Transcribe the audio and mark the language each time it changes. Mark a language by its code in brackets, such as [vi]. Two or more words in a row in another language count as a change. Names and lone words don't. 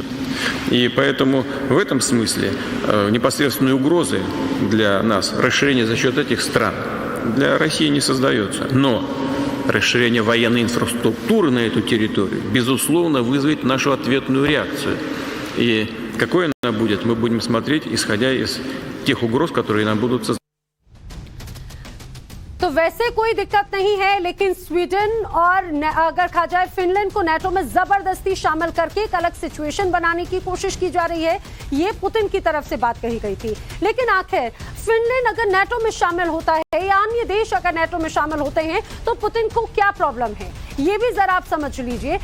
[ru] И поэтому в этом смысле непосредственной угрозы для нас расширение за счет этих стран для России не создается. Но расширение военной инфраструктуры на эту территорию, безусловно, вызовет нашу ответную реакцию. И какой она будет, мы будем смотреть, исходя из тех угроз, которые нам будут создать. [hi] तो वैसे कोई दिक्कत नहीं है, लेकिन स्वीडन और अगर कहा जाए फिनलैंड को नाटो में जबरदस्ती शामिल करके एक अलग सिचुएशन बनाने की कोशिश की जा रही है, ये पुतिन की तरफ से बात कही गई थी। लेकिन आखिर फिनलैंड अगर नाटो में शामिल होता है या अन्य देश अगर नाटो में शामिल होते हैं तो पुतिन को क्या प्रॉब्लम है, ये भी जरा आप समझ लीजिए।